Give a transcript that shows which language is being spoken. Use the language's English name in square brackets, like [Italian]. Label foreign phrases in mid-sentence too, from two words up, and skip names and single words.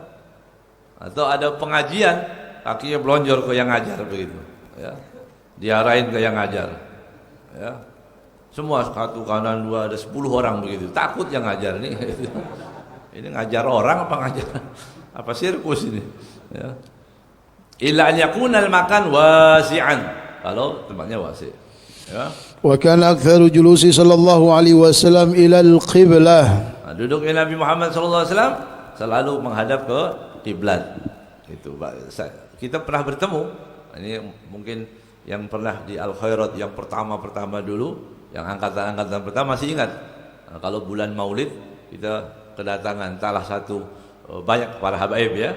[Indonesian] Atau ada pengajian, kakinya belonjor ke yang ngajar begitu, ya. Diarahin ke yang ngajar, ya. Semua satu kanan dua, ada 10 orang begitu. Takut yang ngajar ini. Ini ngajar orang apa ngajar? Apa sirkus ini? Ya. [Arabic] إلا أن يكون المكان واسعا, [Indonesian] kalau tempatnya wasi', ya. [Arabic] وكان أكثر جلوسه صلى الله عليه وسلم إلى القبلة. [Indonesian] Duduknya Nabi Muhammad [Arabic] صلى الله عليه وسلم [Indonesian] selalu menghadap ke kiblat. Itu kita pernah bertemu. Ini mungkin yang pernah di Al Khairat yang pertama dulu, yang angkatan pertama masih ingat. Nah, kalau bulan Maulid kita kedatangan salah satu banyak para habaib, ya.